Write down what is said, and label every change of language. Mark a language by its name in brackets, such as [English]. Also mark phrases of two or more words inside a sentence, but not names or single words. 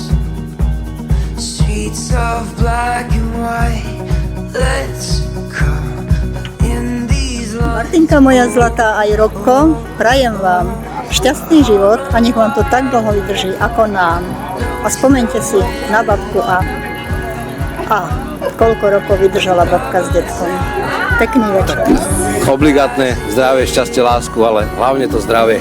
[English] Streets of black and white. Let's come in these lines. [Slovak] Martinka moja zlatá aj Robko, prajem vám šťastný život a nech vám to tak dlho vydrží ako nám. A spomeňte si na babku a koľko rokov vydržala babka s detkom. Pekný večer. Obligátne zdravie, šťastie, lásku, ale hlavne to zdravie.